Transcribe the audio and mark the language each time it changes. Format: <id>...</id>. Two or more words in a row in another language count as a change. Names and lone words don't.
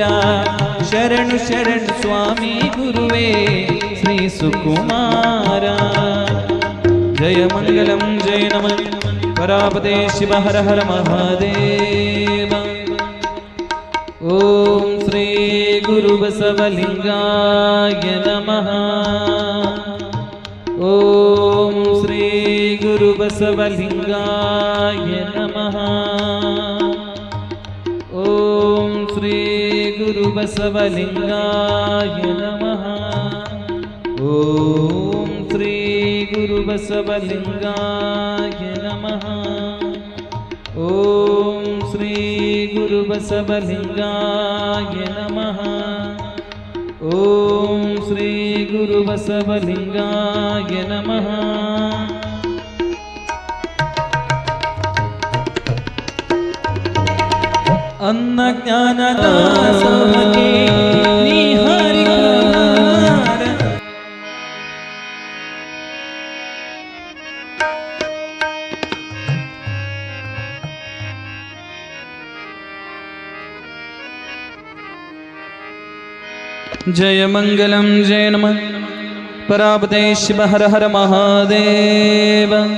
<kn>ಶರಣು ಶರಣು ಸ್ವಾಮಿ ಗುರುವೇ ಶ್ರೀ ಸುಕುಮಾರ.</kn> <sa>ಜಯ ಮಂಗಲಂ ಜಯ ನಮಃ ಪರಾಪತೆ ಶಿವ ಹರ ಹರ ಮಹಾದೇವ. ಓಂ ಶ್ರೀ ಗುರು ಬಸವಲಿಂಗಾಯ ನಮಃ. ಓಂ ಶ್ರೀ ಗುರು ಬಸವಲಿಂಗಾಯ ನಮಃ. ಓಂ ಶ್ರೀ ಗುರು ಬಸವಲಿಂಗಾಯ ನಮಃ. ಓಂ ಶ್ರೀ ಗುರು ಬಸವಲಿಂಗಾಯ ನಮಃ. ಓಂ ಶ್ರೀ ಗುರು ಬಸವಲಿಂಗಾಯ ನಮಃ. ಓಂ ಶ್ರೀ ಗುರು ಬಸವಲಿಂಗಾಯ ನಮಃ.</sa> <kn>ಅನ್ನ ಜ್ಞಾನದ ಸಮಕೆ ನೀ ಹರಿಕಾರ.</kn> <sa>जय मंगलम जय नमः परापते शिव हर हर महादेव.</sa>